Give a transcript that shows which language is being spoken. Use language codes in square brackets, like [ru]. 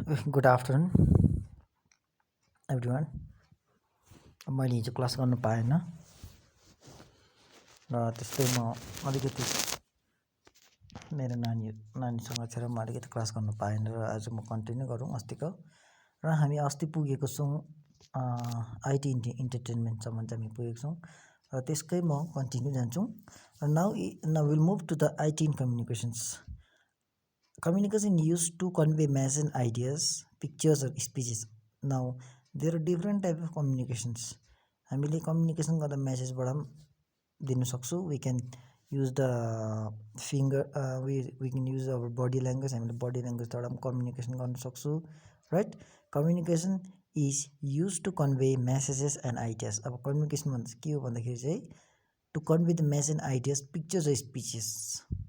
[en] Good afternoon, everyone. [ne] मैले हिजो class गर्न पाएन र त्यस्तै म अलिकति मेरो नानीसँग थिएर म अलिकति क्लास गर्न पाएन र आज म कन्टिन्यू गरौँ अस्तिको र हामी अस्ति पुगेको छौँ आइटी इन्टरटेनमेन्टसम्म चाहिँ हामी पुगेको छौँ र त्यसकै म कन्टिन्यू जान्छौँ र [en] Now will move to the IT in communications. Communication used to convey message, ideas, pictures, or speeches. Now, there are different type of communications. [ne] हामीले कम्युनिकेसन गर्दा मेसेजबाट पनि दिन सक्छौँ. [en] We can use the finger, we can use our body language. [ne] हामीले body languageबाट पनि communication गर्न सक्छौँ, right? [en] Communication is used to convey messages and ideas. [ne] अब कम्युनिकेसन भन्दा के हो भन्दाखेरि चाहिँ [en] to convey the message, ideas, pictures, or speeches.